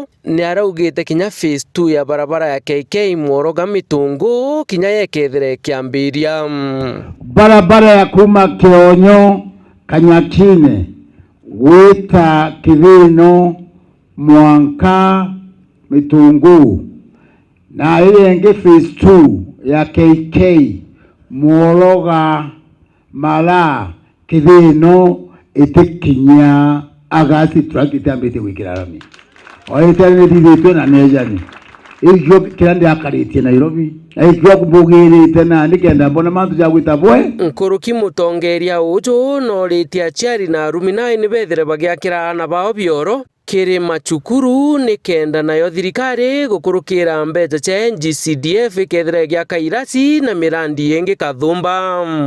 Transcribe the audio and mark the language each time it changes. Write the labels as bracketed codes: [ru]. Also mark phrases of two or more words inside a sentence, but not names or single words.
[mer] Ni araugite kinya phase 2 ya barabara ya KK Mworoga Mitungu kinya yekethire kiambiria barabara ya kuma Kionyo Kanyakine wita Kivino Mwanka Mitungu na ile nge phase 2 ya KK Mworoga Mala Kivino itekinya Agasti track itambite wikirarami oitane ndithitwe na nejani ikyo kirande akaritie Nairobi ikyo kubugirite na nikenda mbona mantu ja gwitabwe Nkuruki mutongeria uju no ritia chiari na arumina ni bethire bagiakira na bao bioro kiri machukuru ni kenda nayo thirikari gukurukira mbeca cha NGCDF ikethire giaka irasi na mirandi yengi kathumba.